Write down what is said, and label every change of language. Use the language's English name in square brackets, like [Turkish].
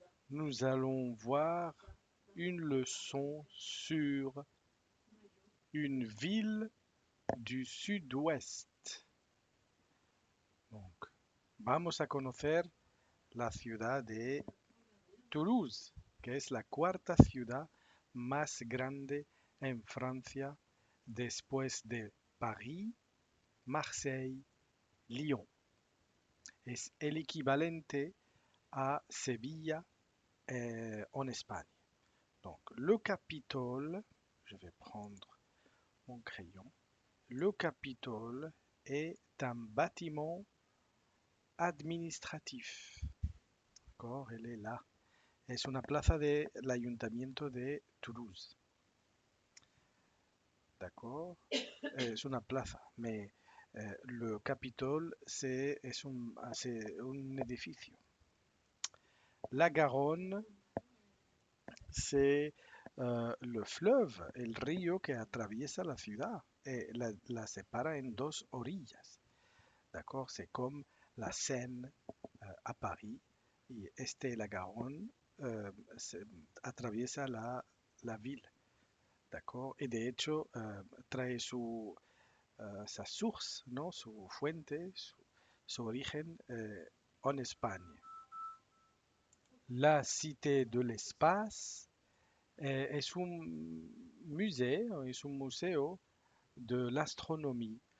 [French] Nous allons voir une leçon sur une ville du sud-ouest. [Spanish] Donc, vamos a conocer la ciudad de Toulouse, que es la cuarta ciudad más grande en Francia después de París, Marseille, Lyon. Es el equivalente a Sevilla [French] en Espagne. Donc, le Capitole, je vais prendre mon crayon. Le Capitole est un bâtiment administratif. D'accord, elle est là. [Spanish] Es una plaza del Ayuntamiento de Toulouse. [French] D'accord, [Spanish] es una plaza, [French] mais le Capitole c'est [Spanish] un edificio. [French] La Garonne, c'est le fleuve, [Spanish] el río que atraviesa la ciudad et la separa en dos orillas. [French] D'accord? C'est comme la Seine à Paris et [Spanish] este la Garonne se- atraviesa [French] la ville. D'accord? [Spanish] Et de hecho trae [French] sa source, [Spanish] ¿no? Su fuente, su origen [French] en Espagne. [Spanish] La Cité de l'Espace es un museo, es un museo de la astronomía.